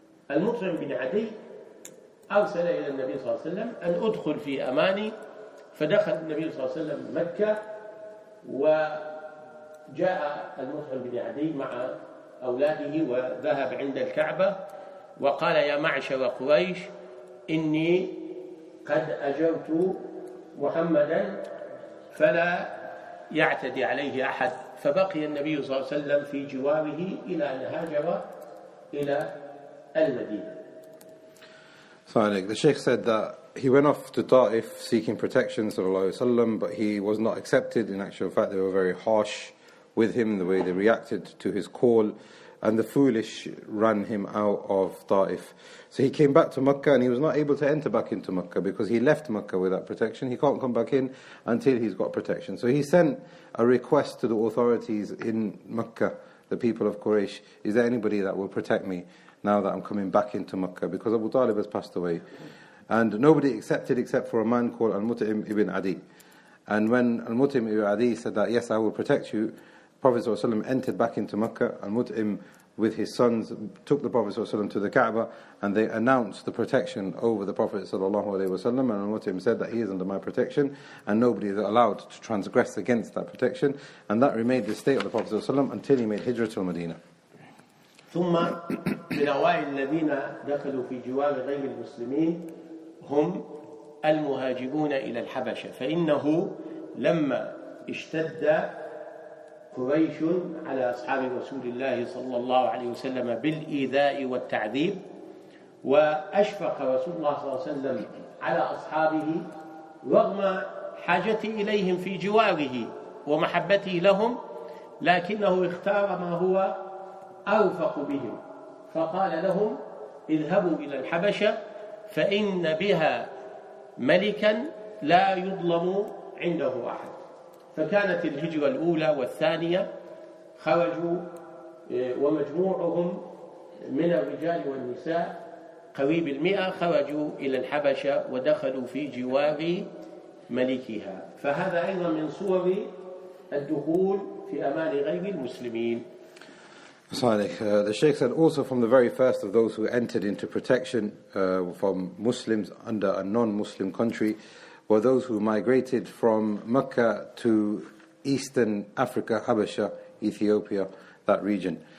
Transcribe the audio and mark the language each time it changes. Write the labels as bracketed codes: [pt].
[ar] المطعم بن عدي أرسل إلى النبي صلى الله عليه وسلم أن أدخل في أماني، فدخل النبي صلى الله عليه وسلم مكة، وجاء المطعم بن عدي مع أولاده وذهب عند الكعبة وقال: يا معشر قريش، إني قد أجرت محمدا فلا يعتدي عليه أحد. فبقي النبي صلى الله عليه وسلم في جواره إلى أن هاجر إلى المدينة. [en] The Shaykh said that he went off to Ta'if seeking protection, sallallahu alaihi wasallam, but he was not accepted. In actual fact, they were very harsh with him, the way they reacted to his call, and the foolish ran him out of Ta'if. So he came back to Makkah, and he was not able to enter back into Makkah because he left Makkah without protection. He can't come back in until he's got protection. So he sent a request to the authorities in Makkah, the people of Quraysh: is there anybody that will protect me now that I'm coming back into Makkah? Because Abu Talib has passed away. And nobody accepted except for a man called Al-Mut'im ibn Adi. And when Al-Mut'im ibn Adi said that, yes, I will protect you, Prophet ﷺ entered back into Makkah. Al-Mut'im with his sons took the Prophet ﷺ to the Kaaba, and they announced the protection over the Prophet ﷺ, and Al-Mut'im said that he is under my protection and nobody is allowed to transgress against that protection, and that remained the state of the Prophet ﷺ until he made Hijrah to Medina. [ar] ثم من أوائل الذين دخلوا في جوار غير المسلمين هم المهاجرون إلى الحبشة، فإنه لما اشتد قريش على أصحاب رسول الله صلى الله عليه وسلم بالإيذاء والتعذيب، وأشفق رسول الله صلى الله عليه وسلم على أصحابه رغم حاجته إليهم في جواره ومحبته لهم، لكنه اختار ما هو أوفق بهم، فقال لهم: اذهبوا إلى الحبشة فإن بها ملكا لا يظلم عنده أحد. فكانت الهجرة الأولى والثانية، خرجوا ومجموعهم من الرجال والنساء قريب 100 خرجوا إلى الحبشة ودخلوا في جوار ملكها، فهذا أيضا من صور الدخول في أمان غير المسلمين. [en] The Shaykh said also from the very first of those who entered into protection from Muslims under a non-Muslim country were those who migrated from Mecca to Eastern Africa, Habasha, Ethiopia. that region.